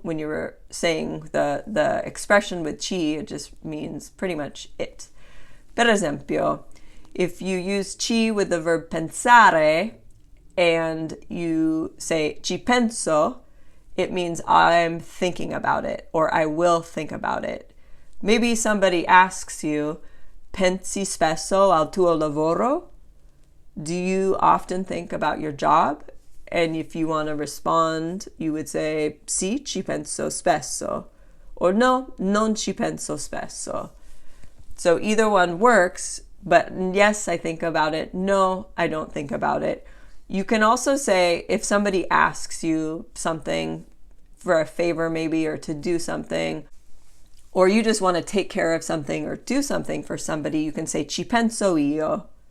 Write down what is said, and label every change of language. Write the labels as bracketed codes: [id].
[en] When you were saying the expression with ci, it just means pretty much it. [it] Per esempio, [en] if you use ci with the verb pensare and you say ci penso, it means I'm thinking about it or I will think about it. Maybe somebody asks you, [it] pensi spesso al tuo lavoro? [en] Do you often think about your job? And if you want to respond, you would say, [it] sì, ci penso spesso. Or no, non ci penso spesso. [en] So either one works, but yes, I think about it. No, I don't think about it. You can also say, if somebody asks you something for a favor maybe, or to do something, or you just want to take care of something or do something for somebody, you can say, [it] ci penso io.